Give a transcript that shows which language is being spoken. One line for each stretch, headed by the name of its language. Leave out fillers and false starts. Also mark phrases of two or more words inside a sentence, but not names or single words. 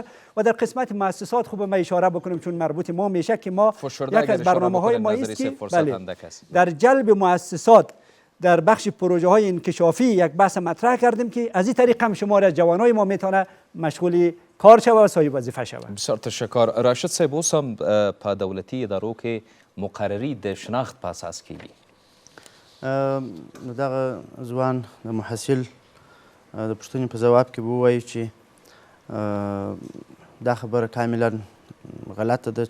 Persian: و در قسمت مؤسسات خوب ما اشاره بکنم چون مربوط ما میشه که ما یک از برنامه‌های ما است که در جلب مؤسسات در بخش پروژه های انکشافی یک بحث مطرح کردیم که از این طریق هم شمار از جوانای ما میتونه مشغول کار شود و صاحب وظیفه شود. بسیار تشکر.
Pashto: راشد صاحب اوس هم په دولتي ادارو کې مقرري د شناخت په اساس کیږي. نو دغه ځوان د محصل د پوښتنې په ځواب کې به ووایي چې دا خبره کاملا غلطه ده.